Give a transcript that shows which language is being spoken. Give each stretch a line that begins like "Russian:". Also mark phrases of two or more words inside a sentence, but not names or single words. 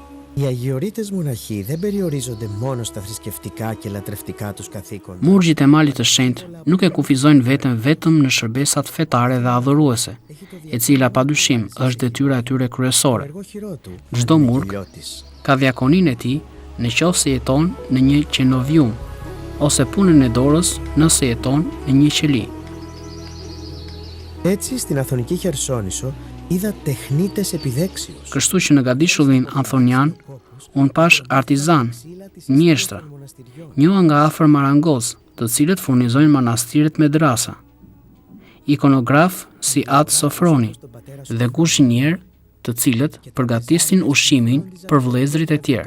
Greek: Οι αγιορείτες μοναχοί δεν περιορίζονται μόνο στα θρησκευτικά και λατρευτικά τους καθήκοντα.
Albanian: Murgjit e Malit të Shenjtë nuk e kufizojnë veten vetëm në shërbesat fetare dhe adhuruese, e cila padyshim është detyra e tyre kryesore. Çdo murg ka diakoninë e tij në qoftë se jeton në një qenovium, ose punën e dorës nëse jeton në një qeli.
Greek: Έτσι, στην Αθωνική Χερσόνησο είδα τεχνίτες επιδέξιους.
Albanian: Kështu që në Gadishullin Anthonian, unë pash artizan, mjeshtra, njoha nga afër marangoz, të cilët furnizojnë manastiret me drasa, ikonograf si Atë Sofroni dhe kuzhinier, të cilët përgatisnin ushqimin për vëllezërit e tjerë.